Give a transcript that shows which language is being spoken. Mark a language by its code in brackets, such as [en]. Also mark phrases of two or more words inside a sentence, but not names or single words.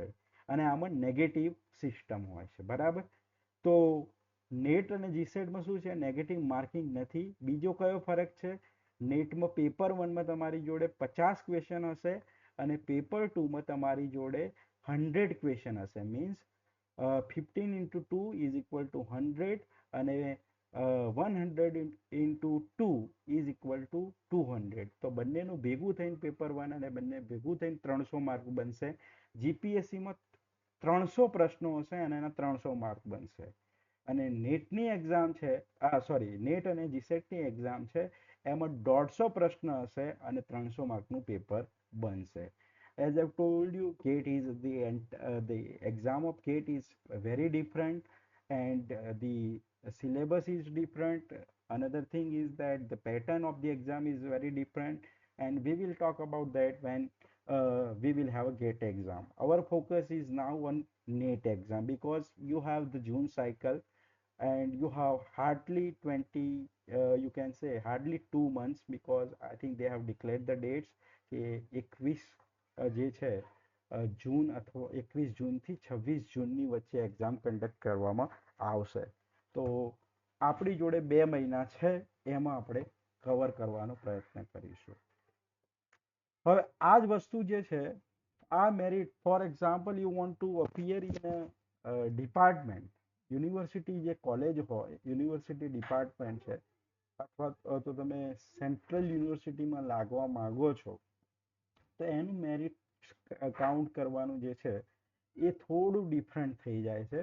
[gu] અને આમાં નેગેટિવ સિસ્ટમ હોય છે. બરાબર. તો નેટ અને જીસેટમાં શું છે? નેગેટિવ માર્કિંગ નથી. બીજો કયો ફરક છે? નેટમાં પેપર 1માં તમારી જોડે 50 ક્વેશ્ચન હશે અને પેપર 2માં તમારી જોડે 100 ક્વેશ્ચન હશે. [en] મીન્સ 15 into 2 is equal to 100 અને 100 into 2 is equal to 200. [gu] તો બંનેનું ભેગું થઈને પેપર 1 અને બંને ભેગું થઈને 300 માર્ક બનશે. જીપીએસસીમાં 300 પ્રશ્નો હશે અને એના 300 માર્ક બનશે. અને નેટની એક્ઝામ છે, સોરી, નેટ અને જીસેટની એક્ઝામ છે, એમાં 150 પ્રશ્ન હશે અને 300 માર્કનું પેપર બનશે. [en] As I've told you, GATE is the exam of GATE is very different. and the syllabus is different. Another thing is that the pattern of the exam is very different, and we will talk about that when we will have a GATE exam. Our focus is now on NET exam because you have the June cycle and you have hardly 20, you can say hardly 2 months, because I think they have declared the dates [gu] કે 21 જે છે જૂન અથવા 21 જૂનથી 26 જૂનની વચ્ચે એક્ઝામ કન્ડક્ટ કરવામાં આવશે. તો આપણી જોડે 2 મહિના છે, એમાં આપણે કવર કરવાનો પ્રયત્ન કરીશું. હવે આ જ વસ્તુ જે છે, આ મેરિટ [en] for example you want to appear in department, [gu] યુનિવર્સિટી જે કોલેજ હોય, યુનિવર્સિટી ડિપાર્ટમેન્ટ છે, અથવા તો તમે સેન્ટ્રલ યુનિવર્સિટીમાં લાગવા માંગો છો, તો એનું મેરિટ કાઉન્ટ કરવાનું જે છે એ થોડું ડિફરન્ટ થઈ જાય છે.